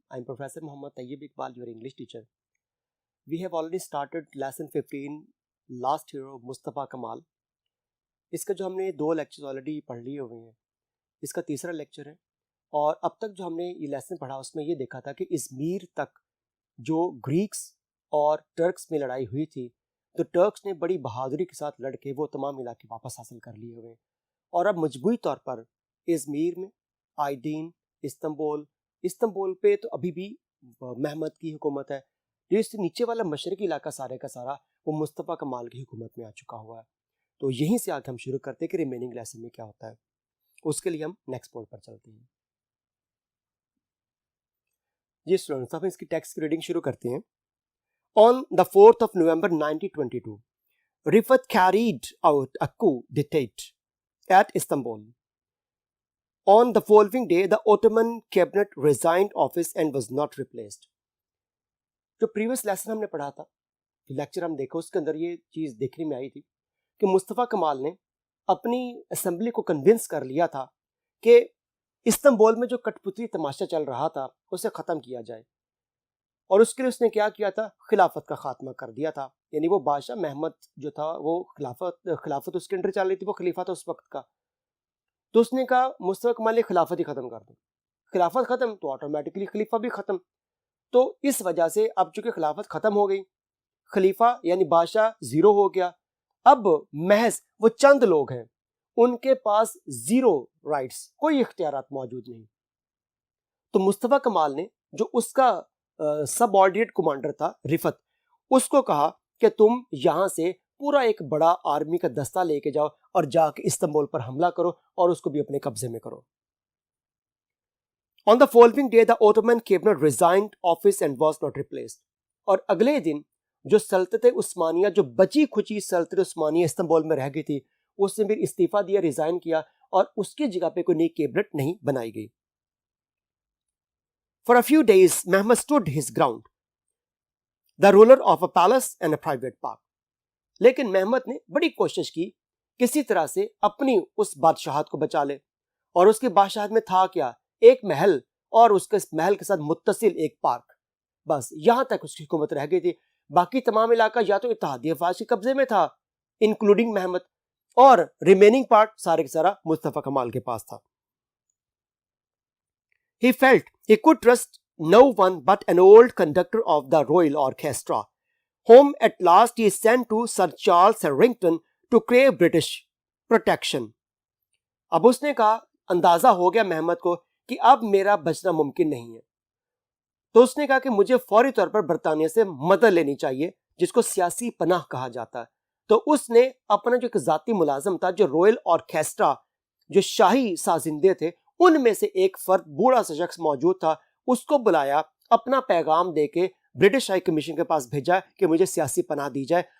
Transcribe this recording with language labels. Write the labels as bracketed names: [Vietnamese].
[English] I'm Professor Muhammad Tayyib Iqbal, your English teacher. We have already started lesson 15, last hero Mustafa Kamal. [Hindi] इसका जो हमने 2 lectures already पढ़ लिए हुए हैं, इसका तीसरा लेक्चर है। और अब तक जो हमने ये लेसन पढ़ा उसमें ये देखा था कि इज़मीर तक जो ग्रीक्स और टर्क्स में लड़ाई हुई थी, तो टर्क्स ने बड़ी बहादुरी के साथ लड़ के वो तमाम इलाके वापस हासिल कर लिए हुए हैं। और अब मजबूरी तौर पर इज़मीर में आइडीन, इस्तांबुल पे तो अभी भी महमद की हुकूमत है। जो इससे नीचे वाला मशरकी इलाका सारे का सारा वो मुस्तफ़ा कमाल की हुकूमत में आ चुका हुआ है। तो यहीं से आगे हम शुरू करते हैं कि रिमेनिंग लेसन में क्या होता है। उसके लिए हम नेक्स्ट बोर्ड पर चलते हैं। जी स्टूडेंट्स, अब इसकी टेक्स्ट की रीडिंग शुरू करते हैं। [English] On the 4th of November 1922, Rifat carried out a coup d'état at Istanbul. On the following day, the Ottoman cabinet resigned office and was not replaced. [Hindi] जो प्रीवियस लेसन हमने पढ़ा था, लेक्चर हम देखो, उसके अंदर ये चीज़ देखने में आई थी कि मुस्तफ़ा कमाल ने अपनी असेंबली को कन्विंस कर लिया था कि इस्तांबुल में जो कठपुतली तमाशा चल रहा था उसे ख़त्म किया जाए। और उसके लिए उसने क्या किया था? खिलाफत का खात्मा कर दिया था। यानी वो बादशाह महमद जो था वो खिलाफत उसके अंडर चल रही थी, वो खलीफा था उस वक्त का। तो उसने कहा मुस्तफ़ा कमाल ने खिलाफत ही ख़त्म कर दो। खिलाफत ख़त्म तो ऑटोमेटिकली खलीफा भी ख़त्म। तो इस वजह से अब चूँकि खिलाफत ख़त्म हो गई, खलीफा यानी बादशाह ज़ीरो हो गया। अब महज वो चंद लोग हैं, उनके पास ज़ीरो राइट्स, कोई इख्तियारात मौजूद नहीं। तो मुस्तफ़ा कमाल ने जो उसका सबऑर्डिनेट कमांडर था रिफत, उसको कहा कि तुम यहाँ से पूरा एक बड़ा आर्मी का दस्ता लेके जाओ और जाके इस्तांबुल पर हमला करो और उसको भी अपने कब्जे में करो। [English] On the following day, the Ottoman cabinet resigned office and was not replaced. [Hindi] और अगले दिन जो सल्तनत उस्मानिया, जो बची खुची सल्तनत उस्मानिया इस्तांबुल में रह गई थी, उसने भी इस्तीफा दिया, रिजाइन किया और उसकी जगह पे कोई नई कैबिनेट नहीं बनाई गई। [English] For a few days, Mehmed stood his ground, the ruler of a palace and a private park. [Hindi] लेकिन महमद ने बड़ी कोशिश की किसी तरह से अपनी उस बादशाहत को बचा ले। और उसकी बादशाहत में था क्या? एक महल और उसके महल के साथ मुत्तसिल एक पार्क। बस यहाँ तक उसकी हुकूमत रह गई थी। बाकी तमाम इलाका या तो इत्तेहादी अफवाज के कब्जे में था, इंक्लूडिंग महमद, और रिमेनिंग पार्ट सारे का सारा मुस्तफ़ा कमाल के पास था। [English] He felt he could trust no one but an old conductor of the Royal Orchestra, whom at last he sent to Sir Charles Harrington to crave British protection. [Hindi] अब उसने कहा, अंदाजा हो गया महमद को कि अब मेरा बचना मुमकिन नहीं है। तो उसने कहा कि मुझे फौरी तौर पर बरतानिया से मदद लेनी चाहिए, जिसको सियासी पनाह कहा जाता है। तो उसने अपना जो एक ज़ाती मुलाजम था, जो रॉयल ऑर्केस्ट्रा, जो शाही साजिंदे थे, उनमें से एक फर्द, बूढ़ा सा शख्स मौजूद था, उसको बुलाया, अपना पैगाम देके ब्रिटिश हाई कमीशन के पास भेजा कि मुझे सियासी पनाह दी जाए।